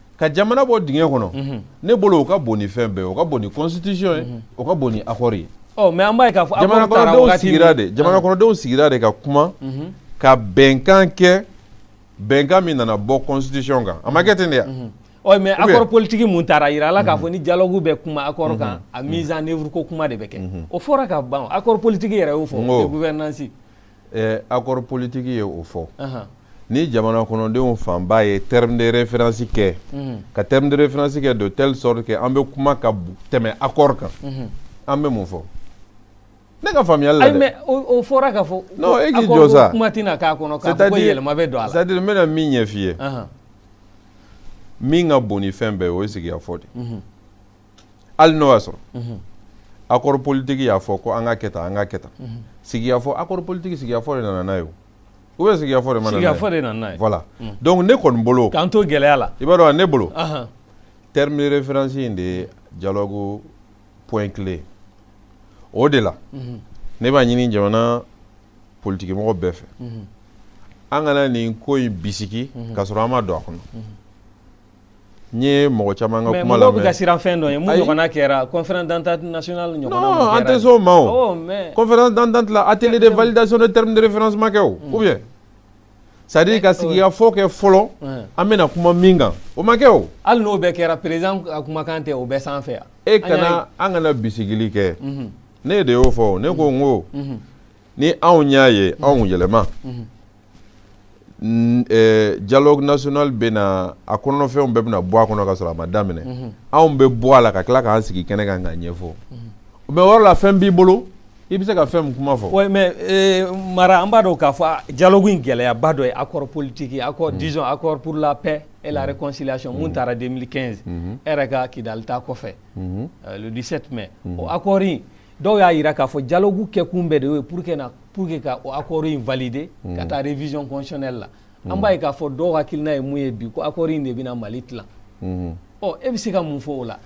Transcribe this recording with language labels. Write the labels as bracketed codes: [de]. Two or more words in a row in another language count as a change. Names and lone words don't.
[bm] ka jamana bɔ dingɛ kɔnɔ ne bolo o ka bon ni fɛn bɛɛ o ka bon ni constitution ye o ka bon ni accord ye mais an b'a ye k'a fɔ jamana kɔnɔdenw sigira de jamana kɔnɔdenw sigira de ka kuma ka bɛnkan kɛ bɛnkan min nana bɔ constitution kan a ma kɛ ten de ya [fr] mais accord politique [bm] mun taara yira la k'a fɔ ni dialogue bɛ kuma accord kan a [fr] mise en œuvre [bm] ko kuma de bɛ kɛ o fɔra ka ban [fr] accord politique [bm] yɛrɛ y'o fɔ gouvernance [fr] accord politique [bm] ye o fɔ ni jamana kɔnɔdenw fanba ye [fr] terme de référence [bm] kɛ ka [fr] terme de référence [bm] kɛ [fr] de telle sorte que [bm] an bɛ kuma ka tɛmɛ accord kan an bɛ mun fɔ ne ka faamuyali la dɛ mais o fɔra ka fɔ non e k'i jɔ sa kuma tɛna k'a kɔnɔ k'a fɔ ko yɛlɛma bɛ don a la [fr] c'est à dire [bm] n bɛna min ɲɛ f'i ye min ka bon ni fɛn bɛɛ o ye sigikafɔ de hali n'o y'a sɔrɔ [fr] accord politique [bm] y'a fɔ ko an ka kɛ tan an ka kɛ tan sigikafɔ [fr] accord politique [bm] sigikafɔ de nana n'a ye [fr] ou bien [bm] sigikafɔ de ma nana n'a ye sigikafɔ de nana n'a ye [fr] voilà donc [bm] ne kɔni bolo k'an to gɛlɛya la i b'a dɔn ne bolo [fr] terme de référence [bm] in de ye [fr] dialogue point clé [bm] o de la ne b'a ɲini jamana politique mɔgɔ bɛɛ fɛ an kana nin ko in bisiki k'a sɔrɔ an ma don a kɔnɔ n ye mɔgɔ caman ka kuma lamɛn mais mɔgɔw bɛ ka siran fɛn dɔ ye mun ɲɔgɔnna kɛra [fr] conférence d'entente nationale [bm] ɲɔgɔnna mun kɛra non an tɛ s'o ma o [fr] conférence d'entente [bm] la [fr] atelier de validation de terme de référence [bm] ma kɛ o [fr] ou bien c'est à dire [bm] ka sigikafɔ kɛ fɔlɔ an bɛna kuma min kan o ma kɛ o hali n'o bɛɛ kɛra président ka kumakan tɛ o bɛɛ sanfɛ yan e kana an kana bisigili kɛ ne de y'o fɔ ne ko n ko ni anw y'a ye anw yɛlɛma [fr] dialogue national [bm] bɛ na a kɔnɔfɛnw bɛɛ bɛna bɔ a kɔnɔ ka sɔrɔ a ma daminɛ anw bɛ bɔ a la ka tila k'an sigi kɛnɛ kan k'a ɲɛfɔ mais o yɔrɔ la fɛn b'i bolo i bɛ se ka fɛn min kuma fɔ. [fr] oui mais [bm] Mara an b'a dɔn k'a fɔ dialogue in gɛlɛyaba dɔ ye [fr] accord politique accord disons accord pour la paix et la réconciliation [bm] mun taara 2015 e yɛrɛ ka Kidali ta kɔfɛ [fr] le 17 mai [bm] o accord in dɔw y'a yira k'a fɔ dialogue kɛkun bɛɛ de y'o ye [fr] pour que [bm] ka o accord in valider ka taa [fr] révision constitutionnelle [bm] la an b'a ye k'a fɔ dɔw hakilina ye mun ye bi ko accord in de bɛna Mali tilan e bɛ se ka mun fɔ o la.